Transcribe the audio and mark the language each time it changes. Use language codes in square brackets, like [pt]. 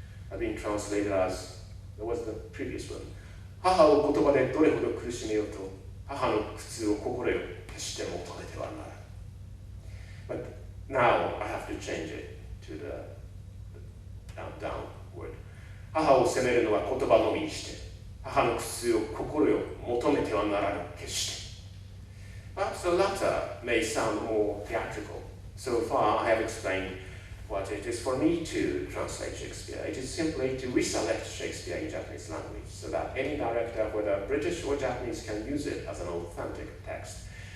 [en] Have been translated as, there was the previous one, [ja] 母を言葉でどれほど苦しめようと、母の苦痛を心よ決して求めてはならない。 [en] But now I have to change it to the downward. [ja] 母を責めるのは言葉のみにして、母の苦痛を心よ求めてはならぬ決して。 [en] Perhaps the latter may sound more theatrical. So far I have explained what it is for me to translate Shakespeare. It is simply to reselect Shakespeare in Japanese language so that any director, whether British or Japanese, can use it as an authentic text.